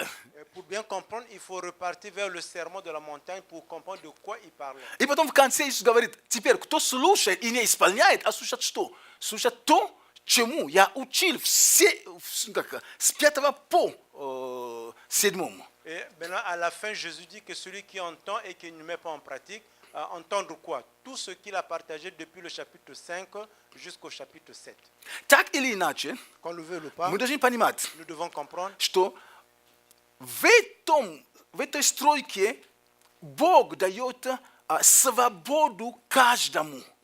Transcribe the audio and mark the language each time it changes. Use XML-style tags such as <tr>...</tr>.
<fr>Et pour bien comprendre, il faut repartir vers le sermon de la montagne pour comprendre de quoi il parlait.</fr> <ru>И потом в конце Иисус говорит, теперь, кто слушает и не исполняет, а слушает что? Слушает то, чему я учил все, с 5 по 7.</ru> <fr>Et maintenant, à la fin, Jésus dit que celui qui entend et qui ne met pas en pratique, entendre quoi? Tout ce qu'il a partagé depuis le chapitre 5 jusqu'au chapitre 7.</fr> <ru>Так или иначе,</ru> <fr>Qu'on le veuille ou pas,</fr> <ru>мы должны понимать,</ru> <fr>nous devons comprendre</fr> <ru>что в этой стройке Бог дает свободу каждому.</ru>